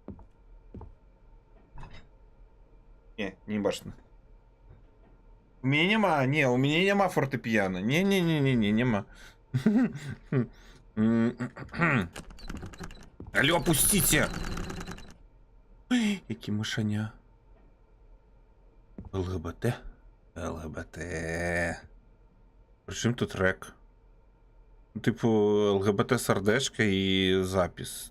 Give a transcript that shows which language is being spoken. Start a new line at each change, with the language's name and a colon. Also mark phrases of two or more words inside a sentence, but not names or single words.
Belarusian: Не бачна. У мяне няма, не, у мяне няма фортэпіяна. Не, няма.
Russian: Алло, опустите!
Ukrainian: Ой, які мышаня. ЛГБТ.
Russian: Причем тут рек?
Ukrainian: Типу, ЛГБТ сердечко і запис.